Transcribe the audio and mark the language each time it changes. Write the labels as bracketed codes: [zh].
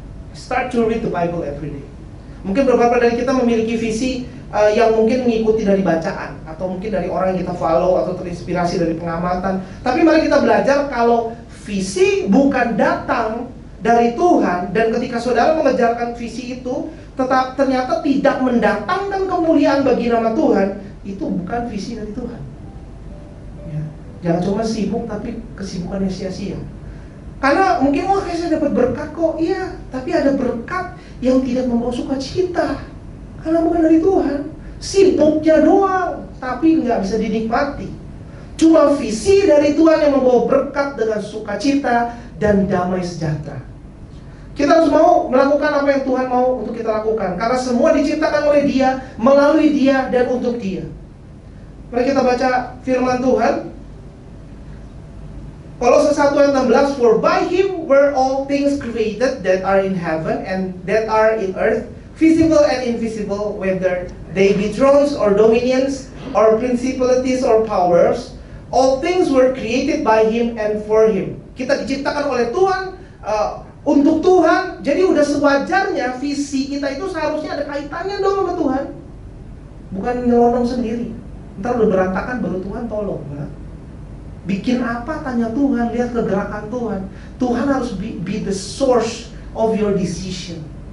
[en] Start to read the Bible every day. [id] Mungkin beberapa dari kita memiliki visi yang mungkin mengikuti dari bacaan, atau mungkin dari orang yang kita follow, atau terinspirasi dari pengamatan. Tapi mari kita belajar kalau visi bukan datang dari Tuhan, dan ketika saudara mengejarkan visi itu tetap ternyata tidak mendatangkan kemuliaan bagi nama Tuhan, itu bukan visi dari Tuhan. Ya. Jangan cuma sibuk tapi kesibukannya sia-sia. Karena mungkin kayak saya dapat berkat kok, iya, tapi ada berkat yang tidak membawa sukacita karena bukan dari Tuhan. Sibuknya doang, tapi nggak bisa dinikmati. Cuma visi dari Tuhan yang membawa berkat dengan sukacita dan damai sejahtera. Kita harus mau melakukan apa yang Tuhan mau untuk kita lakukan, karena semua diciptakan oleh Dia, melalui Dia, dan untuk Dia. Mari kita baca firman Tuhan. Kolose 1 ayat 16, [en] for by Him were all things created that are in heaven and that are in earth, visible and invisible, whether they be thrones or dominions or principalities or powers, all things were created by Him and for Him. [id] Kita diciptakan oleh Tuhan, untuk Tuhan. Jadi udah sewajarnya visi kita itu seharusnya ada kaitannya dong sama Tuhan. Bukan nyelonong sendiri. Ntar udah berantakan baru Tuhan tolong. Bikin apa tanya Tuhan, lihat kegerakan Tuhan. Tuhan harus [en] be the source of your decision.